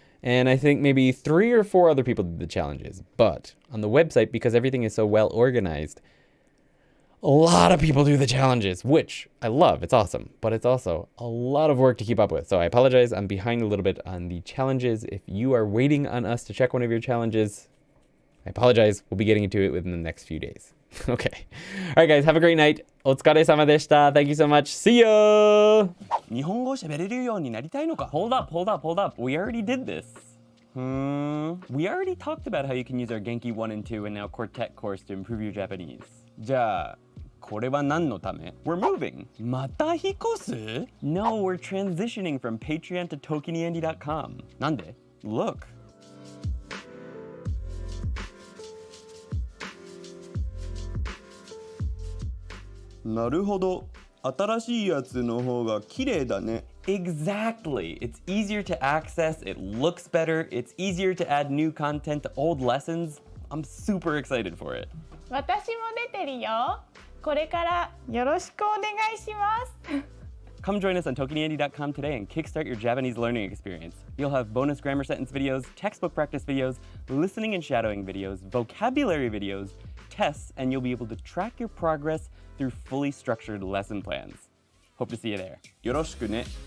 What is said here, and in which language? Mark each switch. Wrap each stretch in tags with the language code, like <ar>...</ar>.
<en>And I think maybe 3 or 4 other people did the challenges. But on the website, because everything is so well organized, a lot of people do the challenges, which I love. It's awesome. But it's also a lot of work to keep up with. So I apologize. I'm behind a little bit on the challenges. If you are waiting on us to check one of your challenges, I apologize. We'll be getting into it within the next few days. Okay. All right, guys. Have a great night.</en> <ja>お疲れ様でした.</ja> <en>Thank you so much. See ya!</en> <ja>日本語喋れるようになりたいのか?</ja> <en>Hold up. We already did this. We already talked about how you can use our Genki 1 and 2 and now Quartet course to improve your Japanese.</en> <ja>じゃあ、これは何のため?</ja> <en>We're moving.</en> <ja>また引っ越す?</ja> <en>No, we're transitioning from Patreon to ToKiniAndy.com.</en> <ja>なんで?</ja> <en>Look.</en> <ja>なるほど。新しいやつの方が綺麗だね。</ja> <en>Exactly. It's easier to access, it looks better, it's easier to add new content to old lessons. I'm super excited for it.</en> <ja>私も出てるよ。これからよろしくお願いします。</ja> <en>Come join us on ToKiniAndy.com today and kickstart your Japanese learning experience. You'll have bonus grammar sentence videos, textbook practice videos, listening and shadowing videos, vocabulary videos, tests, and you'll be able to track your progress through fully structured lesson plans. Hope to see you there.</en> <ja>よろしくね。</ja>